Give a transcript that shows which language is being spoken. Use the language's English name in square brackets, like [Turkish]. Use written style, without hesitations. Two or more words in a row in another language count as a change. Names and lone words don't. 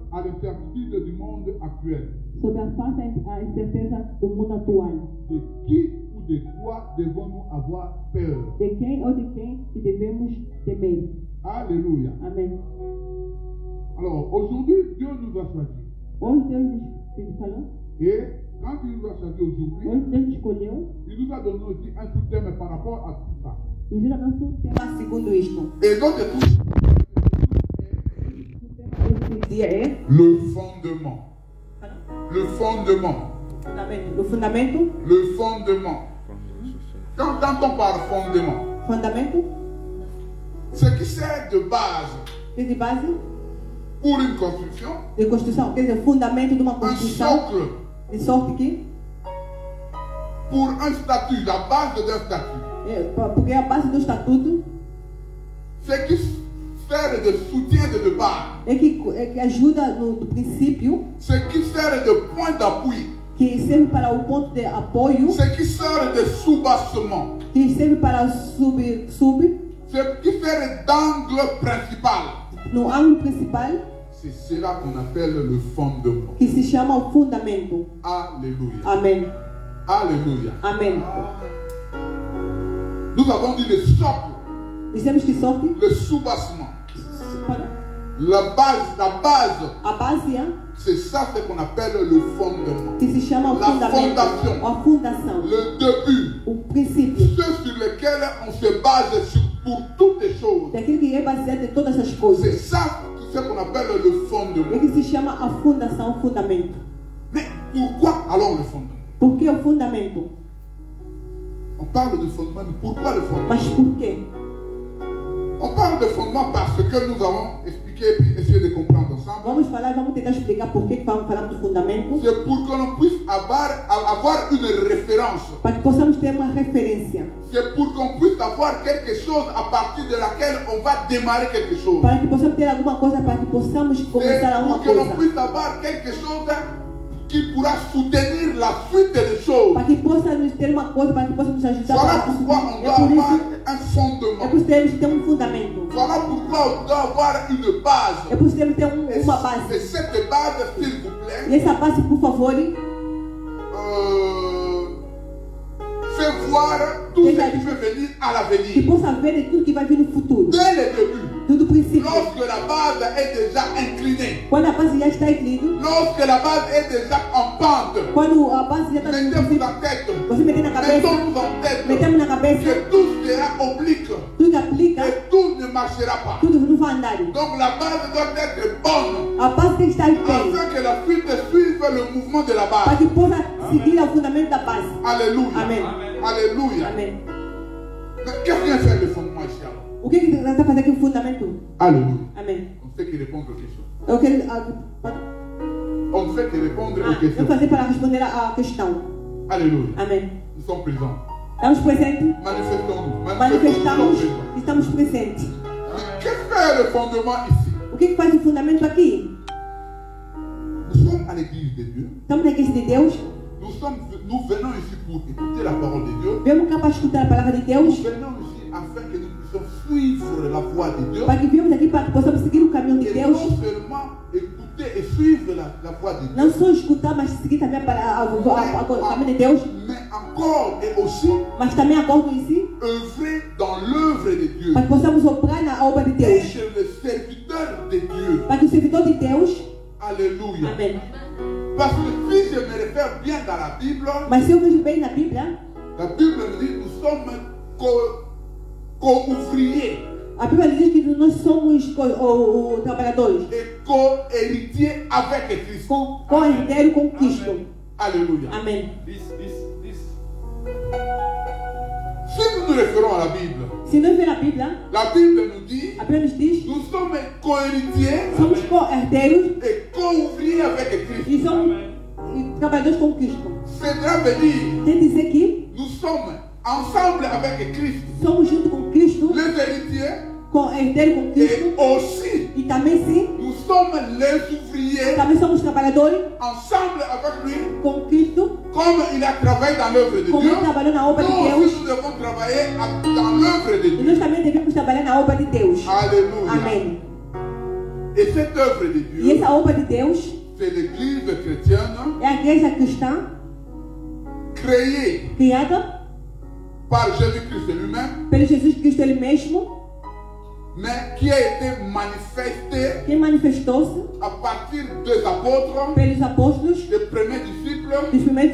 [French] à l'incertitude du monde actuel. [Portuguese] Sobre a falsa incerteza do mundo atual. [French] De qui ou de quoi devons-nous avoir peur? [Portuguese] De quem ou de quem que devemos temer? [French] Alléluia. [Portuguese] Amém. [French] Alors, aujourd'hui, Dieu nous a choisis. [Portuguese] Hoje Deus nos falou. [French] Et quand il nous a choisis aujourd'hui, [Portuguese] Hoje Deus nos escolheu. [French] il nous a donné aussi un sous-thème par rapport à tout ça. [Portuguese] E nos dá um tema segundo isto. [French] Et donc, [Portuguese] Esse dia é [French] le fondement. Le fondement. [Portuguese] o fundamento. [French] Le fondement. Quand on parle fondement, [Portuguese] Fundamento. [French] ce qui sert de base [Portuguese] Que de base [French] pour une construction, [Portuguese] de construção. Quer dizer, fundamento de uma [French] un [Portuguese] construção. [French] socle [Portuguese] De sorte que [French] pour un statut, la base d'un statut. [Portuguese] porque é a base do estatuto [French] Ce qui sert de soutien de base, [Portuguese] é que ajuda no princípio, [French] ce qui sert de point d'appui, [Portuguese] que serve para o ponto de apoio, [French] ce qui sert de soubassement, [Portuguese] que serve para sub [French] ce qui sert d'angle principal. [Portuguese] no ângulo principal, [French] C'est cela qu'on appelle le fondement. [Portuguese] que se chama o fundamento. [French] Alléluia. [Portuguese] Amém. [French] Alléluia. [Portuguese] Amém. [French] Nous avons dit le socle, [Portuguese] Dizemos que sorte, [French] le soubassement. La base, [Portuguese] a base [French] c'est ça ce qu'on appelle le fondement. [Portuguese] que se chama o [French] La [Portuguese] fundamento, [French] fondation. [Portuguese] a fundação, [French] Le début, [Portuguese] o princípio, [French] ceux sur lesquels on se base pour toutes les choses. [Portuguese] daquilo que é baseado em todas as [French] C'est [Portuguese] coisas. [French] ça ce qu'on appelle le [Portuguese] É [French] fondement. [Portuguese] que se chama a fundação, o fundamento. [French] Mais pourquoi alors le fondement? [Portuguese] Por que o fundamento? [French] On parle de fondement, mais pourquoi le fondement? [Portuguese] Mas por quê? [French] On parle de fondement parce que nous avons expliqué et puis essayé de comprendre ensemble. [Portuguese] Vamos falar, vamos tentar explicar por que falamos do fundamento, [French] C'est pour que l'on puisse avoir une référence. [Portuguese] para que possamos ter uma referência, [French] C'est pour qu'on puisse avoir quelque chose à partir de laquelle on va démarrer quelque chose. [Portuguese] para que possamos ter alguma coisa, para que possamos [French] C'est [Portuguese] começar alguma [French] pour que l'on [Portuguese] coisa, [French] puisse avoir quelque chose qui pourra soutenir la suite des choses. [Portuguese] para que possa nos ter uma coisa, para que possa nos ajudar. [French] Voilà [Portuguese] Para [French] pourquoi on [Portuguese] é [French] doit [Portuguese] por [French] avoir [Portuguese] isso, [French] un [Portuguese] é [French] fondement. [Portuguese] por isso que temos que ter um fundamento, [French] Voilà pourquoi on doit avoir une base. [Portuguese] é por isso que temos que ter [French] Et [Portuguese] uma base. [French] cette base, s'il vous plaît, [Portuguese] E essa base, por favor, [French] fait voir tout ce qui peut venir à [Portuguese] que [French] l'avenir. [Portuguese] possa ver tudo que vai vir no futuro, [French] Dès le début, [Portuguese] tudo princípio. [French] lorsque la base est déjà inclinée, [Portuguese] Quando a base já está inclinada, [French] lorsque la base est déjà en pente, [Portuguese] quando a base já está no [French] mettez-vous [Portuguese] princípio, [French] en tête, [Portuguese] você meter na cabeça, [French] mettons-nous en tête [Portuguese] metemos na cabeça, [French] que tout sera oblique [Portuguese] tudo que aplica, [French] et tout ne marchera pas. [Portuguese] tudo não vai andar. [French] Donc la base doit être bonne [Portuguese] A base tem que estar em pé, [French] afin que la suite suive le mouvement de la [Portuguese] para [French] base. [Portuguese] que possa seguir o fundamento da base. [French] Alléluia. [Portuguese] Amen. [French] Alléluia. [Portuguese] Amém. [French] Mais qu'est-ce vient faire le fondement ici alors? [Portuguese] O que nós está fazendo aqui o fundamento? [French] Alléluia. [Portuguese] Amém. [French] On ne fait que répondre aux questions. [Portuguese] Eu quero, [French] On ne fait que répondre aux [Portuguese] eu [French] questions. [Portuguese] fazer para responder a questão. [French] Alléluia. [Portuguese] Amém. [French] Nous sommes présents. [Portuguese] Estamos presentes, [French] Manifestons-nous. [Portuguese] manifestamos, [French] présents. [Portuguese] estamos presentes. [French] Mais qu'est-ce que fait le fondement ici? [Portuguese] O que faz o fundamento aqui? [French] Nous sommes à l'église de Dieu. [Portuguese] Estamos na igreja de Deus, [French] Nous venons ici pour écouter la parole de Dieu. [Portuguese] viemos cá para escutar a palavra de [French] Nous [Portuguese] Deus, [French] venons ici afin que nous puissions suivre la voie de Dieu. [Portuguese] para que viemos aqui para que possamos seguir o caminho de [French] Et [Portuguese] Deus. [French] non seulement écouter et suivre la voie de Dieu, [Portuguese] Não só escutar, mas seguir também para o caminho de Deus, [French] mais encore et aussi [Portuguese] mas também acordo em si, [French] œuvrer dans l'œuvre de Dieu. [Portuguese] para que possamos obrar na obra de Deus, [French] Être le serviteur de Dieu. [Portuguese] para que o servidor de Deus, [French] Alléluia. [Portuguese] amém. [French] Parce que si je me réfère bien dans la Bible, [Portuguese] Mas se eu vejo bem na Bíblia, [French] la Bible nous dit nous sommes co-ouvriers [Portuguese] a Bíblia diz que nós somos trabalhadores, [French] et co-héritiers avec Christ. [Portuguese] co-herdeiro com Cristo. [French] Alléluia. [Portuguese] Amém. [French] Si nous nous référons à la Bible, [Portuguese] Se nós ver a Bíblia [French] nous dit [Portuguese] a Bíblia nos diz [French] nous sommes co-héritiers [Portuguese] somos co-herdeiros [French] et co-ouvriers avec Christ. [Portuguese] e somos trabalhadores com Cristo. [French] Cela veut dire [Portuguese] Quer dizer que [French] nous sommes ensemble avec Christ, [Portuguese] somos junto com Cristo, [French] les héritiers, [Portuguese] co-herdeiro com [French] et [Portuguese] Cristo, [French] aussi [Portuguese] e também sim, [French] nous sommes les ouvriers [Portuguese] também somos trabalhadores [French] ensemble avec lui, [Portuguese] com Cristo, [French] comme il a travaillé dans l'œuvre de [Portuguese] como [French] Dieu. [Portuguese] Ele trabalhou na obra de [French] Nous [Portuguese] Deus, [French] aussi nous devons travailler dans l'œuvre de [Portuguese] e [French] Dieu. [Portuguese] nós também devemos trabalhar na obra de Deus. [French] Alléluia. [Portuguese] Amém. [French] Et cette œuvre de [Portuguese] E [French] Dieu, [Portuguese] essa obra de Deus [French] c'est l'église chrétienne [Portuguese] é a igreja cristã [French] créée [Portuguese] criada [French] par Jésus-Christ lui-même, [Portuguese] pelo Jesus Cristo Ele mesmo, [French] mais qui a été manifestée [Portuguese] que manifestou-se [French] à partir des apôtres, [Portuguese] pelos apóstolos, [French] des premiers disciples, [Portuguese] dos primeiros